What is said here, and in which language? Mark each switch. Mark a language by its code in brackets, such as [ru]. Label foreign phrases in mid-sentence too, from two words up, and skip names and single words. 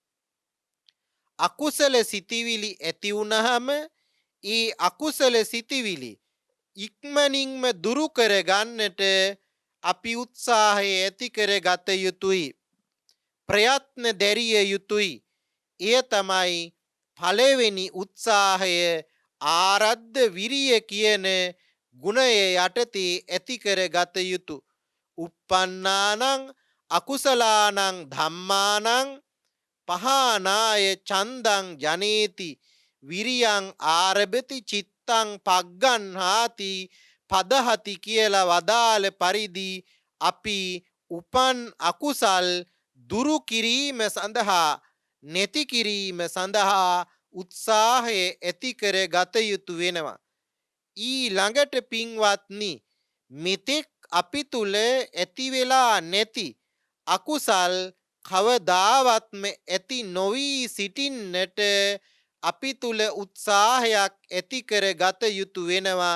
[si] අකුසල සිතිවිලි ඇති වුණහම ඒ අකුසල සිතිවිලි ඉක්මනින්ම දුරු කර ගන්නට අපි උත්සාහය ඇති කර ගත යුතුයි. ප්‍රයත්න දැරිය යුතුයි. එය තමයි පළවෙනි උත්සාහය ආරද්ධ විරිය කියන ගුණය යටතේ ඇති කර ගත යුතු. [pi] uppannānaṁ අකුසලානං ධම්මානං පහානාය චන්දං ජනේති විරියං ආරභති චිත්තං පග්ගන්හාති පදහති [si] කියලා වදාළ පරිදි අපි උපන් අකුසල් දුරු කිරීම සඳහා නැති කිරීම සඳහා උත්සාහය ඇති කර ගත යුතු වෙනවා. ඊළඟට පින්වත්නි, මෙතෙක් අපි තුල ඇති වෙලා නැති අකුසල් කවදාවත්ම ඇති නොවි සිටින්නට අපි තුල උත්සාහයක් ඇති කර ගත යුතු වෙනවා.